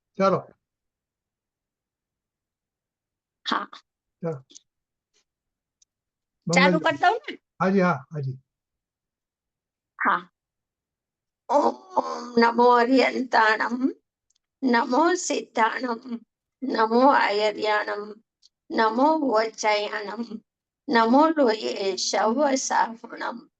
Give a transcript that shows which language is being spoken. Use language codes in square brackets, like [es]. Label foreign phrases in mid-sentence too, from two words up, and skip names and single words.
[gu] ચાલો [hi] हाँ [gu] ચાલો [hi] चालू [gu] મંગલ [hi] करता हूँ ना। [gu] હાજી હા હાજી [pra] हाँ ओम नमो अर्यंताणम नमो सिद्धाणम नमो आयर्याणम नमो वज्रयाणम नमो लोये शवसाहुणम